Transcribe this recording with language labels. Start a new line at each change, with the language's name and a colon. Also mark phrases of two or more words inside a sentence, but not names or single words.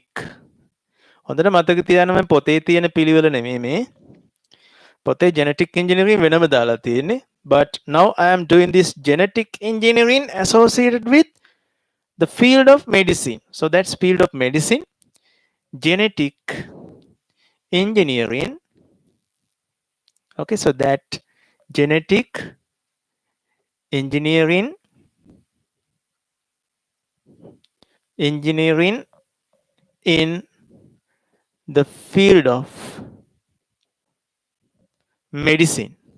Sinhala: හොඳට මතක තියාගන්න මම පොතේ තියෙන පිළිවෙල නෙමෙයි මේ. පොතේ
English: genetic engineering
Sinhala: වෙනම දාලා තියෙන්නේ.
English: But now I am doing this genetic engineering associated with the field of medicine. So that's field of medicine. Genetic engineering. Okay, so that genetic engineering in the field of medicine.